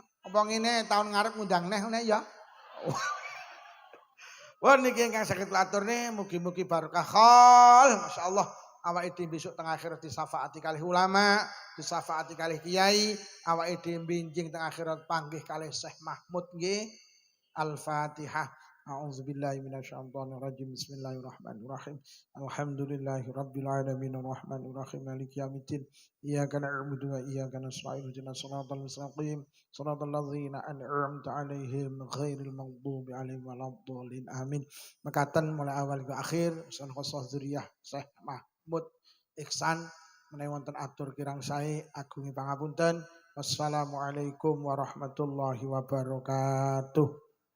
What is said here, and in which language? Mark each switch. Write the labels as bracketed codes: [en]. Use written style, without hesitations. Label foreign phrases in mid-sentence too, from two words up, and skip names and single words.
[jv] Apa ngene tahun ngarep ngundang neh ngene ya. Wah niki ingkang saged kula aturne mugi-mugi barokah khol. Masyaallah awake dhewe besok teng akhirat disafaati kalih ulama, disafaati kalih kiai, awake dhewe benjing teng akhirat panggih kalih Syekh Mahmud nggih. Al-Fatihah. [ar] أعوذ بالله من الشيطان الرجيم. بسم الله الرحمن الرحيم. الحمد لله رب العالمين الرحمن الرحيم مالك يوم الدين. إياك نعبد وإياك نستعين اهدنا الصراط المستقيم صراط الذين أنعمت عليهم غير المغضوب عليهم ولا الضالين. [jv] Amin. Mekaten [id] mulai awal ke akhir [jv] san [ar] خاصة ذرية [jv] Syekh Mahmud Ihsan menawi wonten atur kirang sae agungi pangapunten. [ar] والسلام عليكم ورحمة الله وبركاته.